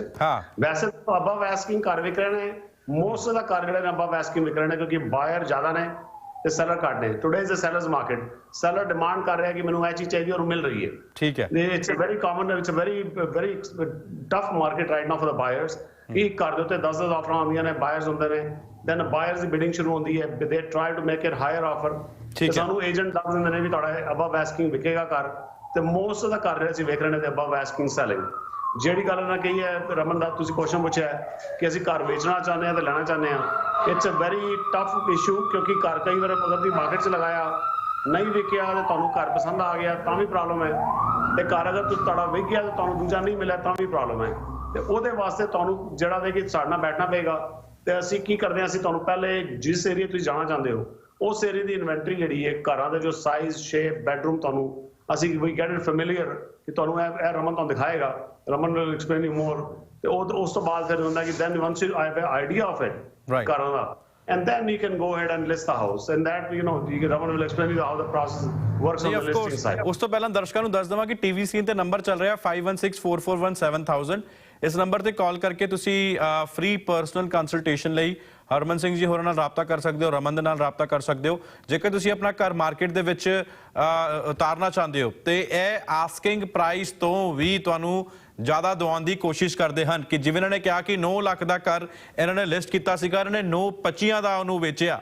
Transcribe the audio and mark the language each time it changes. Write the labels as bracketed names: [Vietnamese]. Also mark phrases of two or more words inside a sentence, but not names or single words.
[Punjabi] ਵੈਸੇ [English] above asking [Punjabi] ਘਰ ਵਿਕ ਰਹੇ ਨੇ, ਮੋਸਟ ਦਾ ਘਰ ਜਿਹੜੇ ਨੇ [English] above asking [Punjabi] ਵਿਕ ਰਹੇ ਨੇ ਕਿਉਂਕਿ ਬਾਇਰ ਜ਼ਿਆਦਾ ਨੇ ਤੇ ਸੈਲਰ ਘੱਟ ਨੇ। [English] today is a sellers market, [Punjabi] ਸੈਲਰ ਡਿਮਾਂਡ ਕਰ ਰਿਹਾ ਕਿ ਮੈਨੂੰ ਇਹ ਚੀਜ਼ ਚਾਹੀਦੀ ਔਰ ਮਿਲ ਰਹੀ ਹੈ। ਠੀਕ ਹੈ, [English] it's a very common, it's a very tough market right now for the buyers, [Punjabi] ਕਿ ਘਰ ਦੇ ਉੱਤੇ 10 ਆਫਰਾਂ ਆਉਂਦੀਆਂ ਨੇ, ਬਾਇਰਸ ਹੁੰਦੇ ਨੇ, [English] then buyers [Punjabi] ਦੀ ਬਿਡਿੰਗ ਸ਼ੁਰੂ ਹੁੰਦੀ ਹੈ, [English] they try to make it higher offer, [Punjabi] ਤੇ ਸਾਨੂੰ ਏਜੰਟ ਦੱਸ ਦਿੰਦੇ ਨੇ ਵੀ ਤੁਹਾਡਾ [English] above asking [Punjabi] ਵਿਕੇਗਾ ਘਰ, ਤੇ ਮੋਸਟ ਦਾ ਘਰ ਜਿਹੜੇ ਅਸੀਂ ਵੇਖ ਰਹੇ ਨੇ ਤੇ [English] above asking selling। [Punjabi] ਜਿਹੜੀ ਗੱਲ ਇਹਨਾਂ ਕਹੀ ਹੈ ਰਮਨ ਦਾ ਤੁਸੀਂ ਕੁਐਸਚਨ ਪੁੱਛਿਆ ਕਿ ਅਸੀਂ ਘਰ ਵੇਚਣਾ ਚਾਹੁੰਦੇ ਹਾਂ ਤੇ ਲੈਣਾ ਚਾਹੁੰਦੇ ਹਾਂ, [English] it's a very tough issue [Punjabi] ਕਿਉਂਕਿ ਘਰ ਕਈ ਵਾਰ ਅਗਰ ਤੁਸੀਂ ਮਾਰਕੀਟ 'ਚ ਲਗਾਇਆ ਨਹੀਂ ਵਿਕਿਆ ਤੇ ਤੁਹਾਨੂੰ ਘਰ ਪਸੰਦ ਆ ਗਿਆ ਤਾਂ ਵੀ ਪ੍ਰੋਬਲਮ ਹੈ, ਤੇ ਘਰ ਅਗਰ ਤੁਹਾਡਾ ਵਿਕ ਗਿਆ ਤੇ ਤੁਹਾਨੂੰ ਦੂਜਾ ਨਹੀਂ ਮਿਲਿਆ ਤਾਂ ਵੀ ਪ੍ਰੋਬਲਮ ਹੈ। ਤੇ ਉਹਦੇ ਵਾਸਤੇ ਤੁਹਾਨੂੰ ਜਿਹੜਾ ਵੇ ਕਿ ਸਾਡੇ ਨਾਲ ਬੈਠਣਾ ਪਏਗਾ। ਤੇ ਅਸੀਂ ਕੀ ਕਰਦੇ ਹਾਂ, ਅਸੀਂ ਤੁਹਾਨੂੰ ਪਹਿਲੇ ਜਿਸ ਏਰੀਆ ਤੁਸੀਂ ਜਾਣਾ ਚਾਹੁੰਦੇ ਹੋ ਉਸ ਏਰੀਆ ਦੀ ਇਨਵੈਂਟਰੀ ਜਿਹੜੀ ਹੈ, ਘਰਾਂ ਦੇ ਜੋ [English] size shape bedroom [Punjabi] ਤੁਹਾਨੂੰ ਅਸੀਂ [English] we get it familiar [Punjabi] ਕਿ ਤੁਹਾਨੂੰ ਇਹ ਰਮਨ ਤੁਹਾਨੂੰ ਦਿਖਾਏਗਾ, [English] Raman will explain you more. [Punjabi] ਤੇ ਉਸ ਤੋਂ ਬਾਅਦ ਫਿਰ ਹੁੰਦਾ ਕਿ [English] then once you I have idea of it [Punjabi] ਘਰਾਂ ਦਾ, [English] and then you can go ahead and list the house, and that Raman will explain you how the process works on the listing side. [Punjabi] ਉਸ ਤੋਂ ਪਹਿਲਾਂ ਦਰਸ਼ਕਾਂ ਨੂੰ ਦੱਸ ਦਵਾਂ ਕਿ ਟੀਵੀ ਸਕਰੀਨ ਤੇ ਨੰਬਰ ਚੱਲ ਰਿਹਾ 5164417000। ਇਸ ਨੰਬਰ ਤੇ ਕਾਲ ਕਰਕੇ ਤੁਸੀਂ [English] free personal consultation [Punjabi] ਲਈ ਹਰਮਨ ਸਿੰਘ ਜੀ ਹੋਰਾਂ ਨਾਲ ਰਾਬਤਾ ਕਰ ਸਕਦੇ ਹੋ, ਰਮਨ ਦੇ ਨਾਲ ਰਾਬਤਾ ਕਰ ਸਕਦੇ ਹੋ। ਜੇਕਰ ਤੁਸੀਂ ਆਪਣਾ ਘਰ ਮਾਰਕੀਟ ਦੇ ਵਿੱਚ ਉਤਾਰਨਾ ਚਾਹੁੰਦੇ ਹੋ ਤੇ ਇਹ [English] asking price [Punjabi] ਤੋਂ ਵੀ ਤੁਹਾਨੂੰ ਜ਼ਿਆਦਾ ਦਵਾਉਣ ਦੀ ਕੋਸ਼ਿਸ਼ ਕਰਦੇ ਹਨ ਕਿ ਜਿਵੇਂ ਇਹਨਾਂ ਨੇ ਕਿਹਾ ਕਿ 9 ਲੱਖ ਦਾ ਘਰ ਇਹਨਾਂ ਨੇ ਲਿਸਟ ਕੀਤਾ ਸੀਗਾ, ਇਹਨਾਂ ਨੇ 9.25 ਦਾ ਉਹਨੂੰ ਵੇਚਿਆ।